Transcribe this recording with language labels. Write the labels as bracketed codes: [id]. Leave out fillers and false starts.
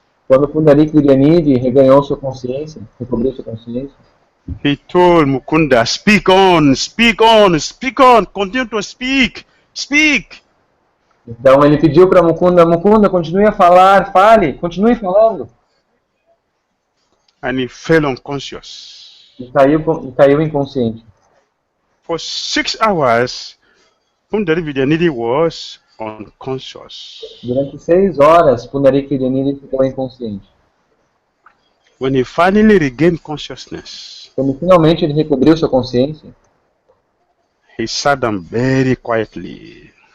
[pt] quando Pundarik Vidyanidhi reganhou sua consciência, recobrou sua consciência, [en] he told Mukunda, speak on, speak on, speak on, continue to speak, speak. [pt] Então ele pediu para Mukunda, continue a falar, fale, continue falando. [en] And he fell unconscious. [pt] E caiu inconsciente. [en] For 6 hours, Pundarik Vidyanidhi was unconscious. [pt] Durante 6 horas, Pundarik Vidyanidhi ficou inconsciente. [en] When he finally regained consciousness, [pt] quando finalmente ele recobriu sua consciência, [en] he sat down very quietly.